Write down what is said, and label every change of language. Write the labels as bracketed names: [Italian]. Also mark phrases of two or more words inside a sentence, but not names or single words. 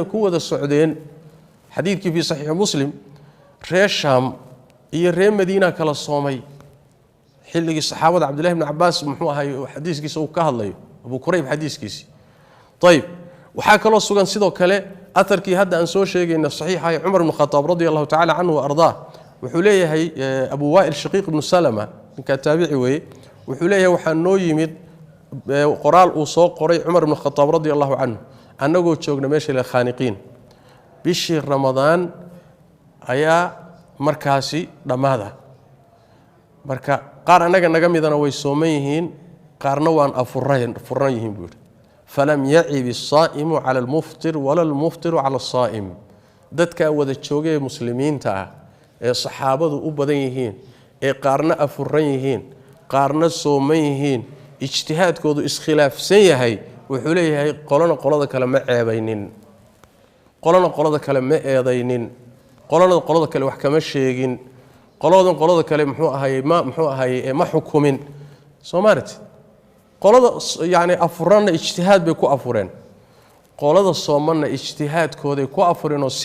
[Somali] ku wada socdeen xadiidkii fi saxiix muslim reer shaam iyo reer madiina kala soomay xilligii saxaabada cabdullaahi ibn cabbaas muxuu ahay xadiiskiisa uu ka hadlayo abu kurayb xadiiskiisii طيب waxaa kaloo sugan sidoo kale atarkii hadda aan soo sheegayna saxiixa ee Umar ibn Khattab [Arabic] رضي الله تعالى عنه [Somali] wa ardaa wuxuu leeyahay Abu Wa'il Shaqiq ibn Salama ninka taabici weey wuxuu leeyahay waxa noo yimid qoraal uu soo qoray Umar ibn Khattab [Arabic] رضي الله عنه [Somali] anagoo joogna meesha la khaniqiin bishii Ramadaan ayaa markaasi dhamaada marka qaar anaga naga midana way sooman yihiin qaarna waan furan yihiin buu [Arabic] فلم يعب الصائم على المفطر ولا المفطر على الصائم [Somali] dadka wada joogay muslimiinta ah ee saxaabadu u badan yihiin ee qaarna afuran yihiin qaarna sooman yihiin ijtihaadkoodu iskhilaafsan yahay wuxuu leeyahay qolada kale ma ceebaynin qolada kale ma eedaynin qolada kale wax kama sheegin qolada kale muxuu ahaayay ma xukumin Soomaaliyeed qolada yaani afurana ijtihaad bay ku afureen qolada soomana ijtihaadkooda ku afureen oo